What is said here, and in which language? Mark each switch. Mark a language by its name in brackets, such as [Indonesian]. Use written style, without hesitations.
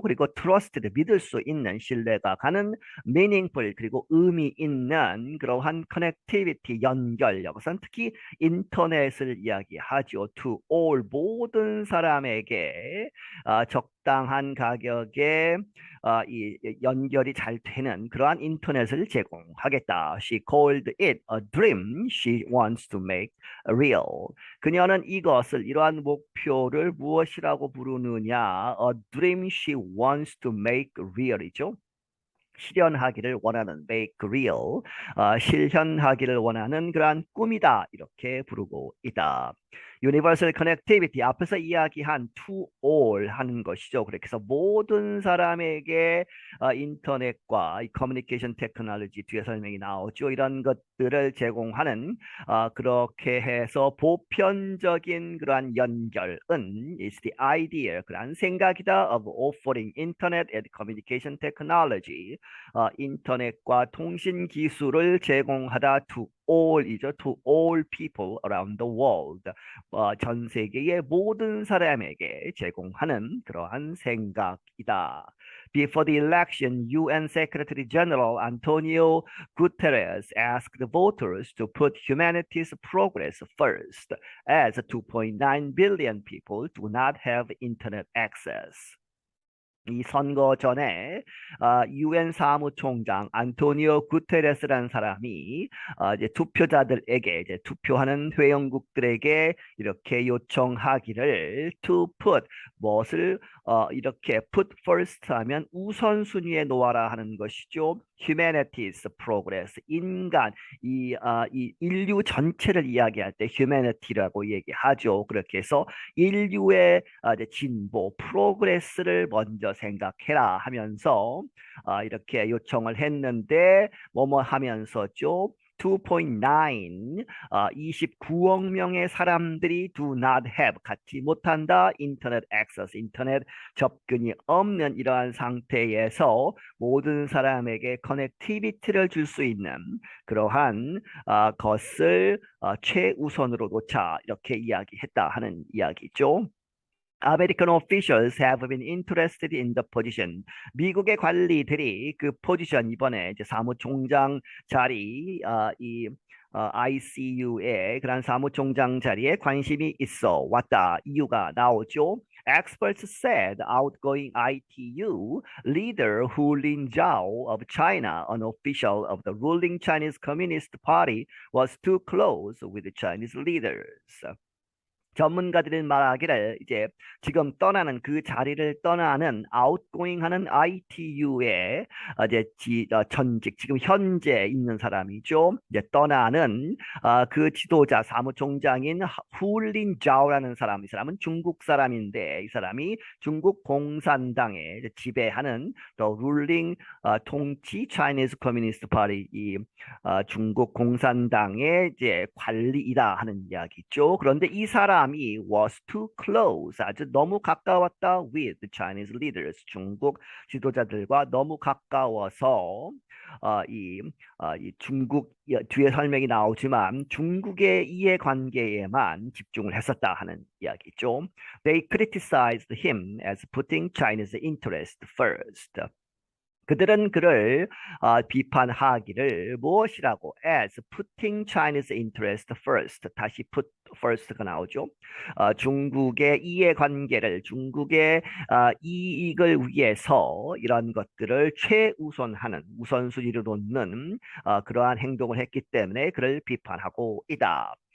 [Korean] 그리고 trusted, 믿을 수 있는, 신뢰가 가는, meaningful, 그리고 의미 있는 그러한 connectivity, 연결, 여기서는 특히 인터넷을 이야기하죠. [English] to all, [Korean] 모든 사람에게 적당한 가격에 이 연결이 잘 되는 그러한 인터넷을 제공하겠다. [English] She called it a dream she wants to make real. [Korean] 그녀는 이것을, 이러한 목표를 무엇이라고 부르느냐? [English] A dream she wants to make real이죠. [Korean] 실현하기를 원하는, [English] make real, [Korean] 실현하기를 원하는 그러한 꿈이다 이렇게 부르고 있다. [English] Universal connectivity, [Korean] 앞에서 이야기한 [English] to all [Korean] 하는 것이죠. 그래서 모든 사람에게 인터넷과 커뮤니케이션 테크놀로지, 뒤에 설명이 나오죠. 이런 것들을 제공하는, 그렇게 해서 보편적인 그러한 연결은 [English] is the idea, [Korean] 그러한 생각이다, [English] of offering internet and communication technology, [Korean] 인터넷과 통신 기술을 제공하다. [English] to all이죠. to all people around the world, [Korean] 전 세계의 모든 사람에게 제공하는 그러한 생각이다. [English] Before the election, UN Secretary General Antonio Guterres asked the voters to put humanity's progress first, as 2.9 billion people do not have internet access. [Korean] 이 선거 전에 UN 사무총장 안토니오 구테레스라는 사람이 이제 투표자들에게, 이제 투표하는 회원국들에게 이렇게 요청하기를 to put, 무엇을 이렇게 [English] put first [Korean] 하면 우선순위에 놓아라 하는 것이죠. [English] humanity's progress, [Korean] 인간, 이 인류 전체를 이야기할 때 humanity라고 얘기하죠. 그렇게 해서 인류의 이제 진보, 프로그레스를 먼저 생각해라 하면서 이렇게 요청을 했는데 뭐뭐 하면서죠. 2.9, 29억 명의 사람들이 [English] do not have, [Korean] 갖지 못한다, 인터넷 액세스, 인터넷 접근이 없는 이러한 상태에서 모든 사람에게 커넥티비티를 줄 수 있는 그러한 것을 최우선으로 놓자 이렇게 이야기했다 하는 이야기죠. [English] American officials have been interested in the position. [Korean] 미국의 관리들이 그 포지션, 이번에 이제 사무총장 자리, ICU의 그런 사무총장 자리에 관심이 있어 왔다. 이유가 나오죠. [English] Experts said outgoing ITU leader Hu Lingzhao of China, an official of the ruling Chinese Communist Party, was too close with the Chinese leaders. [Korean] 전문가들은 말하기를 이제 지금 떠나는 그 자리를 떠나는 outgoing하는 ITU의 이제 전직 지금 현재 있는 사람이죠. 이제 떠나는 그 지도자 사무총장인 후린 자오라는 사람, 이 사람은 중국 사람인데 이 사람이 중국 공산당에 이제 지배하는 [English] the ruling [Korean] 통치 [English] Chinese Communist Party [Korean] 이 중국 공산당의 이제 관리이다 하는 이야기죠. 그런데 이 사람이 [English] was too close, [Korean] 아주 너무 가까웠다 [English] with the Chinese leaders, [Korean] 중국 지도자들과 너무 가까워서 이 중국 뒤에 설명이 나오지만 중국의 이해관계에만 집중을 했었다 하는 이야기죠. [English] They criticized him as putting China's interest first. [Korean] 그들은 그를 비판하기를 무엇이라고 [English] as putting China's interest first [Korean] 다시 [English] put first [Korean] 가 나오죠. 중국의 이해관계를 중국의 이익을 위해서 이런 것들을 최우선하는 우선순위로 놓는 그러한 행동을 했기 때문에 그를 비판하고 있다.